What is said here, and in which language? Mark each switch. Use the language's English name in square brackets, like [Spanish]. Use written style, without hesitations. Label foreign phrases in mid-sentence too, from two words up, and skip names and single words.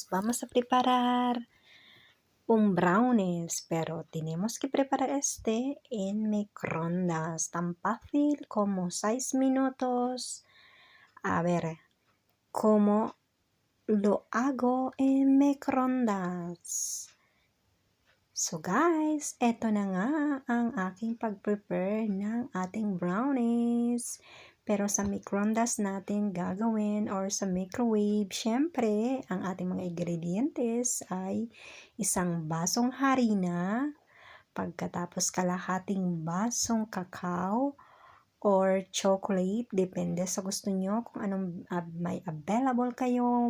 [Spanish] Vamos a preparar un brownies, pero tenemos que preparar este en microondas. Tan fácil como 6 minutos. A ver, ¿cómo lo hago en microondas? [Filipino] So guys, eto na nga ang aking pag-prepare ng ating brownies. Pero sa microondas natin gagawin or sa microwave, syempre, ang ating mga ingredientes ay isang basong harina, pagkatapos kalahating basong kakao or chocolate, depende sa gusto nyo kung anong may available kayo.